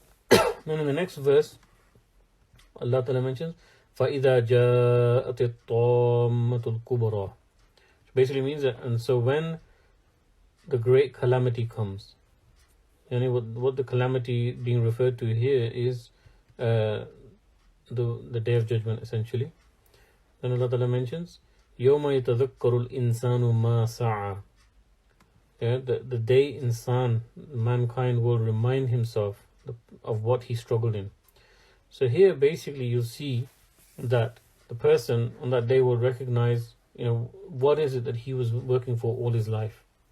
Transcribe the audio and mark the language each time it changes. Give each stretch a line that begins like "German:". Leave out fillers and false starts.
English: Then in the next verse, Allah Ta'ala mentions,
Arabic: فَإِذَا جَاءَتِ الطَّامَّةُ الْكُبْرَى.
English: Which basically means that, and so when the great calamity comes. And what the calamity being referred to here is the Day of Judgment, essentially. Then Allah Ta'ala mentions,
Arabic: يَوْمَ يَتَذَكَّرُ الْإِنسَانُ مَا سَعَى.
English: Yeah, the day insan, mankind will remind himself of what he struggled in. So here basically you'll see that the person on that day will recognize, what is it that he was working for all his life?